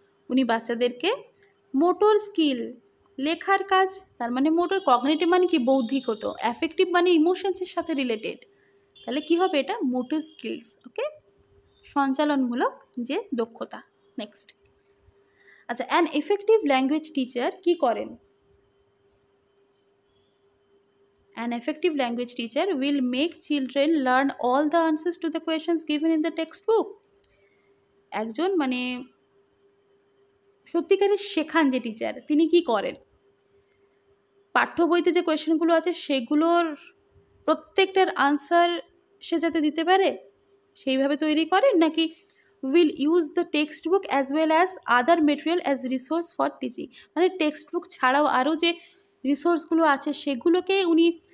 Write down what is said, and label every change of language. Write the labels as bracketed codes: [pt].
[bn] উনি বাচ্চাদেরকে motor skill, লেখার কাজ, তার মানে মোটর, কগনিটিভ মানে কি বৌদ্ধিক হতো, অ্যাফেক্টিভ মানে ইমোশনসের সাথে রিলেটেড, তাহলে কি হবে এটা? Motor skills. ওকে, সঞ্চালনমূলক যে দক্ষতা। নেক্সট, আচ্ছা, অ্যান এফেক্টিভ ল্যাঙ্গুয়েজ টিচার কি করেন? [en] An effective language teacher will make children learn all the answers to the questions given in the textbook. [bn] একজন মানে সত্যিকারের শেখান যে টিচার, তিনি কি করেন? পাঠ্য বইতে যে কোয়েশ্চেনগুলো আছে সেগুলোর প্রত্যেকটার আনসার সে যাতে দিতে পারে সেইভাবে তৈরি করেন, নাকি [en] will use the text book as well as other material as resource for teaching, [bn] মানে টেক্সট বুক ছাড়াও আরও যে রিসোর্সগুলো আছে সেগুলোকে উনি